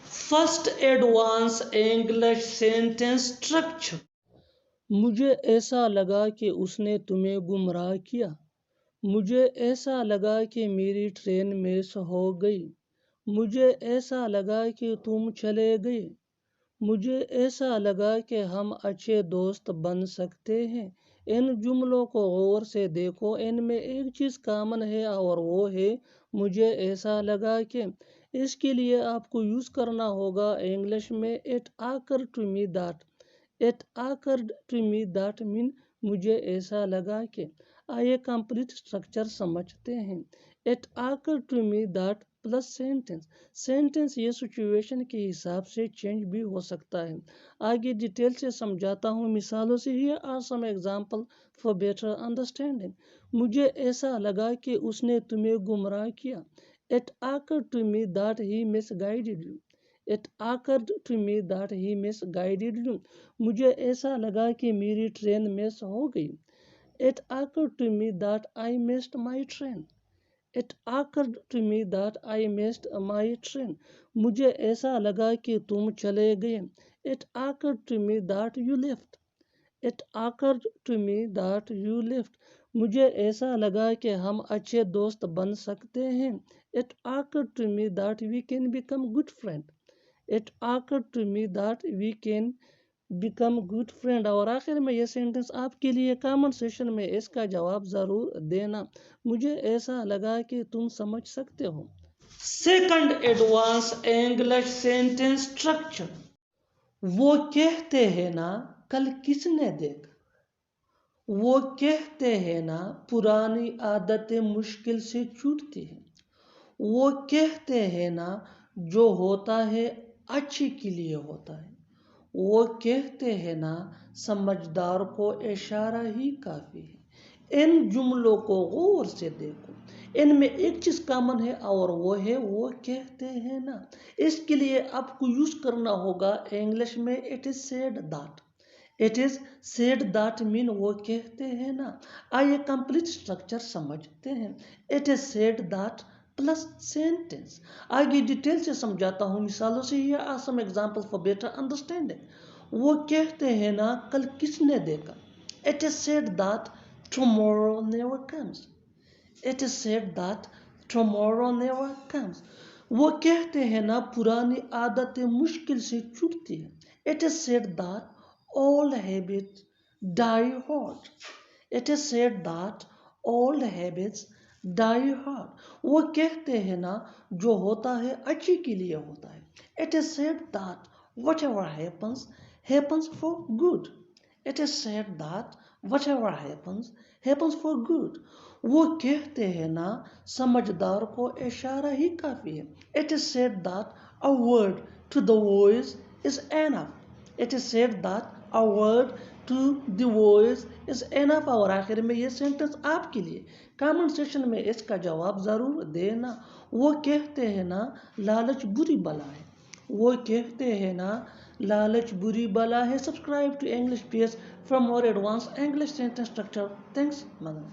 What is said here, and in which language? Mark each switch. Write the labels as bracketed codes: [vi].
[en] First advance English sentence structure. [ur] مجھے ایسا لگا کہ اس نے تمہیں گمراہ کیا. مجھے ایسا لگا کہ میری ٹرین مس ہو گئی. مجھے ایسا لگا کہ تم چلے گئے. مجھے ایسا لگا کہ ہم اچھے دوست بن سکتے ہیں. ان جملوں کو غور سے دیکھو. ان میں ایک چیز کامن ہے اور وہ ہے مجھے ایسا لگا کہ. اس کے لیے آپ کو یوز کرنا ہوگا انگلش میں [en] It occurred to me that. اٹ occurred to me that mean [ur] مجھے ایسا لگا کہ. آئیے کمپلیٹ اسٹرکچر سمجھتے ہیں. [en] It occurred to me that plus sentence. [ur] Sentence یہ سچویشن کے حساب سے چینج بھی ہو سکتا ہے. آگے ڈیٹیل سے سمجھاتا ہوں مثالوں سے. [en] Here are some examples for better understanding. [ur] مجھے ایسا لگا کہ اس نے تمہیں گمراہ کیا. [en] It occurred to me that he misguided you. It occurred to me that he misguided you. [ur] مجھے ایسا لگا کہ میری ٹرین مس ہو گئی. [en] It occurred to me that I missed my train. It occurred to me that I missed my train. [ur] مجھے ایسا لگا کہ تم چلے گئے. [en] It occurred to me that you left. It occurred to me that you left. [ur] مجھے ایسا لگا کہ ہم اچھے دوست بن سکتے ہیں. [en] It occurred to me that we can become good friends. It occurred to me that we can become good friend. [ur] اور آخر میں یہ سینٹنس آپ کے لیے کامنٹ سیشن میں اس کا جواب ضرور دینا. مجھے ایسا لگا کہ تم سمجھ سکتے ہو. [en] Second advance English sentence structure. [ur] وہ کہتے ہیں نا کل کس نے دیکھا. وہ کہتے ہیں نا پرانی عادتیں مشکل سے چھوٹتی ہیں. وہ کہتے ہیں نا جو ہوتا ہے اچھے کے لیے ہوتا ہے. وہ کہتے ہیں نا سمجھدار کو اشارہ ہی کافی ہے. ان جملوں کو غور سے دیکھو. ان میں ایک چیز کامن ہے اور وہ ہے وہ کہتے ہیں نا. اس کے لیے آپ کو یوز کرنا ہوگا انگلش میں [en] It is said that. It is said that mean [ur] وہ کہتے ہیں نا. آئیے کمپلیٹ اسٹرکچر سمجھتے ہیں. [en] It is said that plus sentence. [ur] آگے ڈیٹیل سے سمجھاتا ہوں مثالوں سے. [en] Here are some examples for better understanding. [ur] وہ کہتے ہیں نا کل کس نے دیکھا. [en] It is said that tomorrow never comes. It is said that tomorrow never comes. [ur] وہ کہتے ہیں نا پرانی عادتیں مشکل سے چھوٹتی ہیں. [en] It is said that old habits die hard. It is said that old habits die hard. [ur] وہ کہتے ہیں نا جو ہوتا ہے اچھے کے لیے ہوتا ہے. [en] It is said that whatever happens, happens for good. It is said that whatever happens, happens for good. [ur] وہ کہتے ہیں نا سمجھدار کو اشارہ ہی کافی ہے. [en] It is said that a word to the wise is enough. It is said that a word to the wise is enough. [ur] اور آخر میں یہ سینٹنس آپ کے لیے کامنٹ سیشن میں اس کا جواب ضرور دینا. وہ کہتے ہیں نا لالچ بری بلا ہے. وہ کہتے ہیں نا لالچ بری بلا ہے. [en] Subscribe to English PS for more advanced English sentence structure. Thanks, madam.